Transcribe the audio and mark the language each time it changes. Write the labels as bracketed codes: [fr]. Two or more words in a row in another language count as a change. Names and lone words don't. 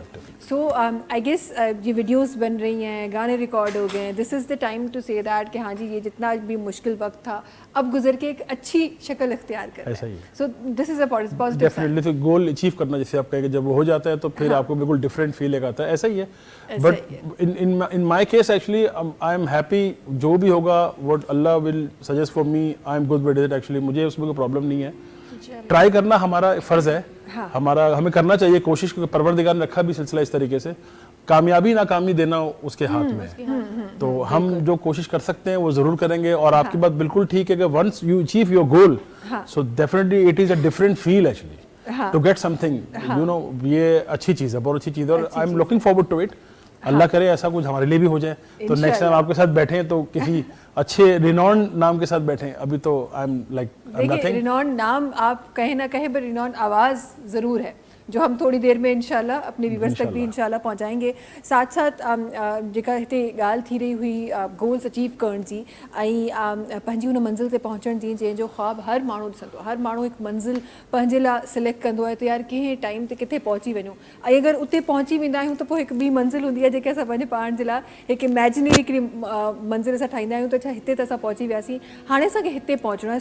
[en] so I guess [ur] یہ ویڈیوز بن رہی ہیں، گانے ریکارڈ ہو گئے ہیں, [en] this is the time to say that [ur] کہ ہاں جی یہ جتنا بھی مشکل وقت تھا اب گزر کے ایک اچھی شکل اختیار کر ایسا ہی ہے. [en] so this is a positive डेफिनेटली। [ur] तो [en] goal achieve [ur] کرنا، جیسے آپ کہیں گے، جب وہ ہو جاتا ہے تو پھر آپ کو بالکل [en] different feel [ur] ایک آتا ہے، ایسا ہی ہے. [en] but in my case actually I am happy, [ur] جو بھی ہوگا [en] what Allah will suggest for me, I am good with it. [ur] ایکچوئلی مجھے اس میں کوئی پرابلم نہیں ہے، ٹرائی کرنا ہمارا فرض ہے. हाँ। ہمیں کرنا چاہیے کوشش، کیونکہ پروردگار نے رکھا بھی سلسلہ اس طریقے سے، کامیابی ناکامی دینا اس کے ہاتھ میں ہے. تو ہم جو کوشش کر سکتے ہیں وہ ضرور کریں گے. اور آپ کی بات بالکل ٹھیک ہے کہ [en] once you achieve your goal, so definitely it is a different feel actually to get something, you know. [ur] یہ اچھی چیز ہے، بہت اچھی چیز ہے، اور [en] I am looking forward to it. [ur] اللہ کرے ایسا کچھ ہمارے لیے بھی ہو جائے، تو [en] next time [ur] آپ کے ساتھ بیٹھیں تو کسی اچھے رینوانڈ نام کے ساتھ بیٹھیں. ابھی تو [en] I am like [ur] دیکھیے، رینوانڈ نام آپ کہے نہ کہے، پر رینوانڈ آواز ضرور ہے، جو ہم تھوڑی دیر میں ان شاء اللہ اپنے ویورز تک بھی ان شاء اللہ پہنچائیں گے. [sd] साथ साथ जेका हिते ॻाल्हि थी रही हुई [en] goals achieve [sd] करण जी, ऐं पंहिंजी हुन मंज़िल ते पहुचण जी, जंहिंजो ख़्वाबु हर माण्हू ॾिसंदो, हर माण्हू हिकु मंज़िल पंहिंजे लाइ सिलेक्ट कंदो आहे, त यार कंहिं टाइम ते किथे पहुची वञूं। ऐं अगरि उते पहुची वेंदा आहियूं त पोइ हिकु ॿी मंज़िल हूंदी आहे जेके असां पंहिंजे पाण जे लाइ हिकु इमेजिनरी हिकिड़ी मंज़िल असां ठाहींदा आहियूं, त छा हिते त असां पहुची वियासीं, हाणे असांखे हिते पहुचणो आहे।